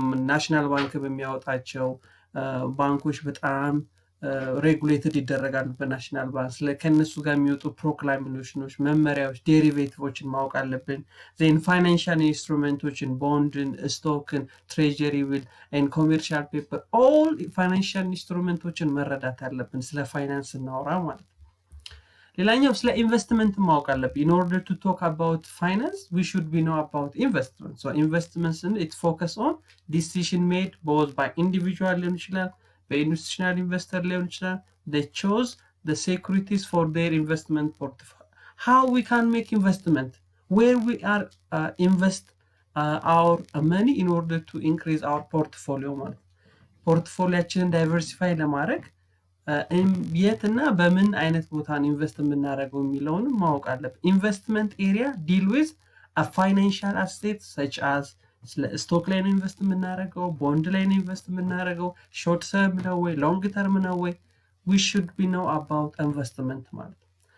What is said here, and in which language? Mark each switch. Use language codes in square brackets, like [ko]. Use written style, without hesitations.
[am] ናሽናል ባንክ በሚያወጣቸው ባንኮች በጣም ሬጉሌትድ ይደረጋሉ በናሽናል ባንክ። ከነሱ ጋር የሚወጡ ፕሮክላሜሽኖች፣ መመሪያዎች፣ ዴሪቬቲቮችን ማወቅ አለብን። ዜን ፋይናንሻል ኢንስትሩሜንቶችን ቦንድን፣ ስቶክን፣ ትሬጀሪ ቢል ኤንድ ኮሜርሻል ፔፐር ኦል ፋይናንሻል ኢንስትሩሜንቶችን መረዳት አለብን ስለ ፋይናንስ እናወራ ማለት ነው። ሌላኛው ስለ ኢንቨስትመንት ማወቅ አለብን። [en] in order to talk about finance we should be know about investment. investments it focus on decision made both by individual [am] ሊሆን ይችላል በኢንስቲትዩሽናል ኢንቨስተር ሊሆን ይችላል። [en] they chose the securities for their investment portfolio. how we can make investment, where we are invest our money in order to increase our portfolio [am] ማለት ፖርትፎሊያችንን ዳይቨርሲፋይ ለማድረግ የትና በምን አይነት ቦታ ኢንቨስት የምናደርገው የሚለውን ማወቅ አለብን። [en] ኢንቨስትመንት ኤሪያ ዲል ዊዝ a financial asset such as [am] ስቶክ ላይ ነው ኢንቨስት የምናደርገው፣ ቦንድ ላይ ነው ኢንቨስት የምናደርገው፣ ሾርት ተርም ነው ወይ ሎንግ ተርም ነው ወይ [en] we should be know about investment [am] ማለት ነው።